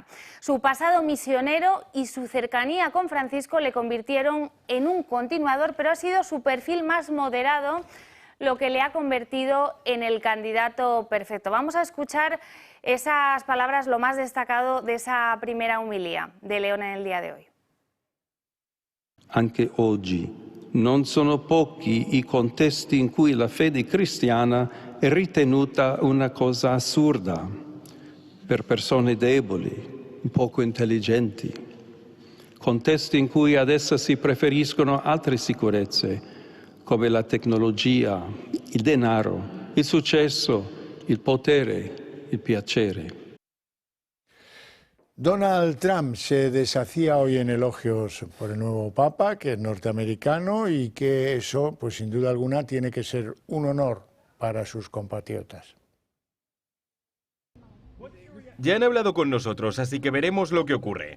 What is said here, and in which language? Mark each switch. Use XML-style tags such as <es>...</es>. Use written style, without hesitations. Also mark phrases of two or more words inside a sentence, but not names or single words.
<es>Su pasado misionero y su cercanía con Francisco le convirtieron en un continuador, pero ha sido su perfil más moderado lo que le ha convertido en el candidato perfecto. Vamos a escuchar esas palabras, lo más destacado de esa primera homilía de León en el día de hoy.</es> <it>Anche oggi non sono pochi i contesti in cui la fede cristiana è ritenuta una cosa assurda per persone deboli, poco intelligenti. Contesti in cui ad essa si preferiscono altre sicurezze, come la tecnologia, il denaro, il successo, il potere, il piacere.</it> <es>Donald Trump se deshacía hoy en elogios por el nuevo Papa, que es norteamericano, y que eso, pues sin duda alguna, tiene que ser un honor para sus compatriotas. Ya han hablado con nosotros, así que veremos lo que ocurre.</es>